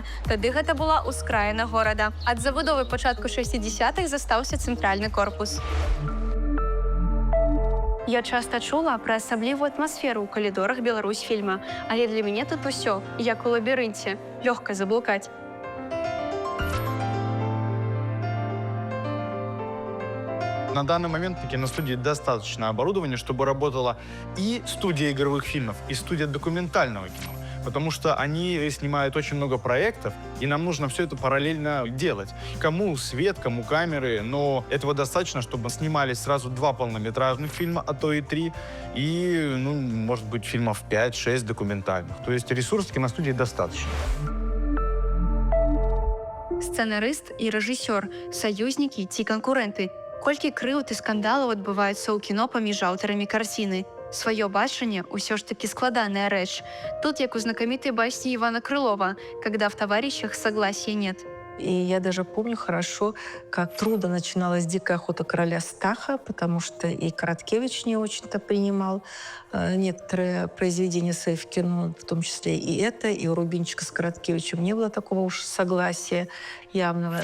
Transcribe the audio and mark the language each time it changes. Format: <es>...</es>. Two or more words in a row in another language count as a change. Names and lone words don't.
<be>Тады гэта была ўскраіна горада. Ад забудовы пачатку 60-х застаўся цэнтральны корпус. Я часта чула пра асаблівую атмасферу ў калідорах Беларусьфільма, але для мяне тут усё, як у лабірынце, лёгка заблукаць.</be> <ru>На данный момент на киностудии достаточно оборудования, чтобы работала и студия игровых фильмов, и студия документального кино. Потому что они снимают очень много проектов, и нам нужно все это параллельно делать. Кому свет, кому камеры, но этого достаточно, чтобы снимались сразу 2 полнометражных фильма, а то и 3, и, может быть, фильмов 5-6 документальных. То есть ресурсов киностудии достаточно.</ru> <be>Сцэнарыст і рэжысёр, саюзнікі ці канкурэнты. Колькі крыўд і скандалаў адбываецца ў кіно паміж аўтарамі карціны. Сваё бачанне ўсё ж такі складаная рэч. Тут, як у знакамітай басні Івана Крылова,</be> <ru>«Когда в товарищах согласия нет». И я даже помню хорошо, как трудно начиналась «Дикая охота короля Стаха», потому что и Короткевич не очень-то принимал некоторые произведения свои в кино, в том числе и это, и у Рубинчика с Короткевичем не было такого уж согласия явного.</ru>